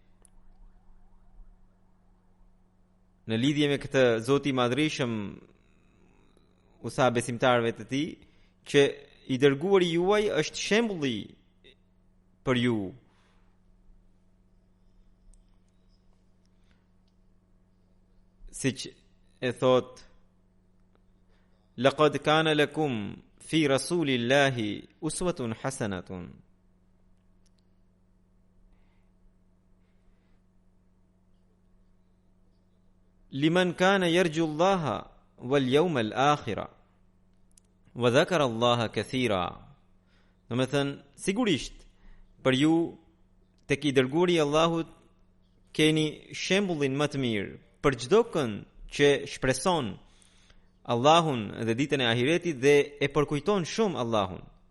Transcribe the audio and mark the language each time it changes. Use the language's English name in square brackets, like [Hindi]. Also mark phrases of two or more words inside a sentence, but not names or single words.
[Albanian] Në lidhje me këtë, Zoti i Madhrishëm u tha besimtarëve të tij që i dërguari juaj është shembulli për ju. Siç e thot, [Arabic] لقد كان لكم في رسول الله أسوة حسنة. لمن كان يرجو الله واليوم الآخر وذكر الله كثيرا. [Albanian] Domethën, sigurisht për ju tek i dërguari i Allahut keni shembullin më të mirë për çdo kënd që shpreson Allahun dhe ditën e ahiretit dhe e përkujton shumë Allahun.